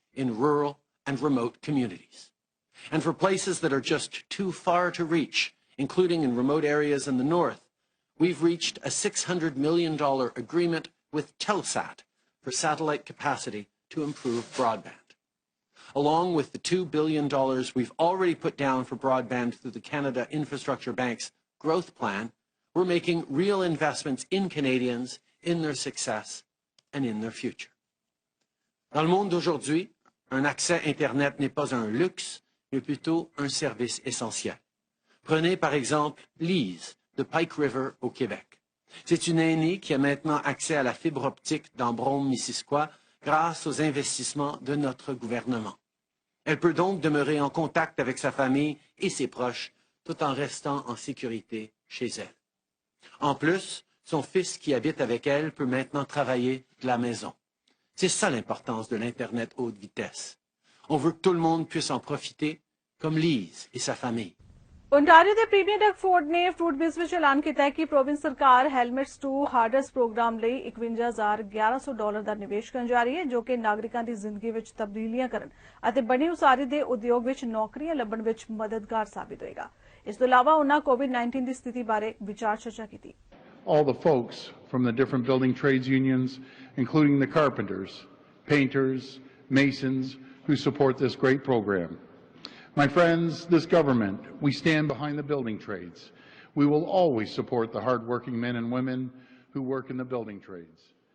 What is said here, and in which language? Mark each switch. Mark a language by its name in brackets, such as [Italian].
[English] in rural and remote communities. And for places that are just too far to reach, including in remote areas in the north, we've reached a $600 million agreement with Telsat for satellite capacity to improve broadband. Along with the $2 billion we've already put down for broadband through the Canada Infrastructure Bank's growth plan, we're making real investments in Canadians, in their success, and in their future. [French] Dans le monde d'aujourd'hui, un accès Internet n'est pas un luxe, mais plutôt un service essentiel. Prenez par exemple Lise de Pike River au Québec. C'est une aînée qui a maintenant accès à la fibre optique dans Brome-Missisquoi grâce aux investissements de notre gouvernement. Elle peut donc demeurer en contact avec sa famille et ses proches tout en restant en sécurité chez elle. En plus, son fils qui habite avec elle peut maintenant travailler de la maison. C'est ça l'importance de l'Internet haute vitesse. On veut que tout le monde puisse en profiter, comme Lise et sa famille. [Punjabi] Ontario ਦੇ premier Doug Ford ਨੇ fruit ਬੀਜ਼ ਵਿੱਚ ਐਲਾਨ ਕੀਤਾ ਹੈ ਕਿ province ਸਰਕਾਰ helmets to ਹਾਰਡਸ programme ਲਈ $51,1100 ਦਾ ਨਿਵੇਸ਼ ਕਰਨ ਜਾ ਰਹੀ ਹੈ ਜੋ ਕਿ ਨਾਗਰਿਕਾਂ ਦੀ ਜ਼ਿੰਦਗੀ ਵਿੱਚ ਤਬਦੀਲੀਆਂ ਕਰਨ ਅਤੇ ਬਣੀ ਉਸਾਰੀ ਦੇ ਉਦਯੋਗ ਵਿੱਚ ਨੌਕਰੀਆਂ ਲੱਭਣ ਵਿੱਚ ਮਦਦਗਾਰ ਸਾਬਿਤ ਹੋਏਗਾ। ਇਸ ਤੋਂ ਇਲਾਵਾ ਉਹਨਾਂ ਕੋਵਿਡ-19 ਦੀ ਸਥਿਤੀ ਬਾਰੇ ਵਿਚਾਰ ਚਰਚਾ ਕੀਤੀ। [English] All the folks from the different building trades unions, including the carpenters, painters, masons, who support this great program. My friends, this government, we stand behind the building trades. We will always support the hardworking men and women who work in the building trades.